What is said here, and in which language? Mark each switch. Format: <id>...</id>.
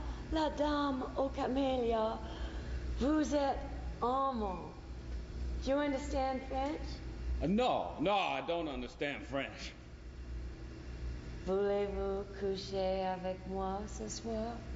<fr>La dame au camélia, vous êtes amant.</fr> <en>Do you understand French? No, I don't understand French.</en> <fr>Voulez-vous coucher avec moi ce soir?</fr>